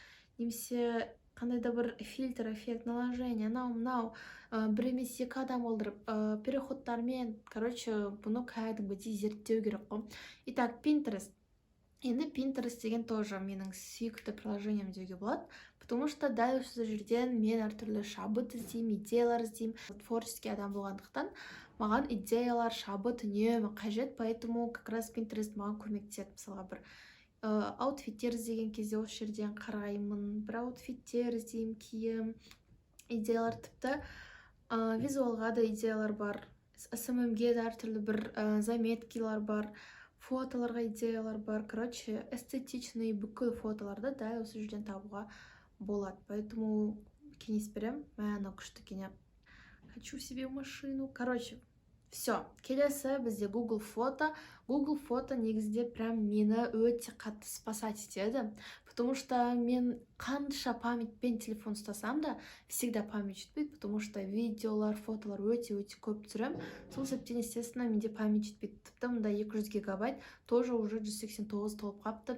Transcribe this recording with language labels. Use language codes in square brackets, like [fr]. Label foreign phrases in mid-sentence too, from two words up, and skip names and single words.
[kk] Немесе қандай да бір фильтр, эффект, наложение, мынау, бір емес екі адам олдырып, переходтармен, короче, бұны кәдімгідей зерттеу керек қой. Итак, Pinterest. Енді Pinterest деген тоже менің сүйікті приложением деуге болады, потому что дәл осы жерден мен әртүрлі шабыт іздеймін, идеялар іздеймін. Творческий адам болғандықтан маған идеялар, шабыт үнемі қажет, [ru] поэтому как раз [kk] Pinterest маған көмектеседі. Мысалға, бір аутфиттер іздеген кезде осы жерден қараймын, бір аутфиттер іздеймін, киім, идеялар, тіпті визуалға да идеялар бар, СММге де әртүрлі бір заметкилар бар, фотоларға идеялар бар. [ru] Короче, эстетичный [kk] бүкіл фотоларды дәл осы жерден табуға болады. Поэтому кеңес берем, мәні күшті кене. [ru] Хочу себе машину. Короче, все. [kk] Келесі бізде Google Фото. Google Фото негізде прям мені өте қатты спасать етеді. Потому что мен қанша памятпен телефон ұстасам да, [ru] всегда память [kk] жетпейді, потому что видеолар, фотолар өте-өте көп түсіремін. Сол себептен, естественно, менде память жетпейді. Тіпті мұнда 200 гигабайт, [ru] тоже уже [kk] 189 толып қапты.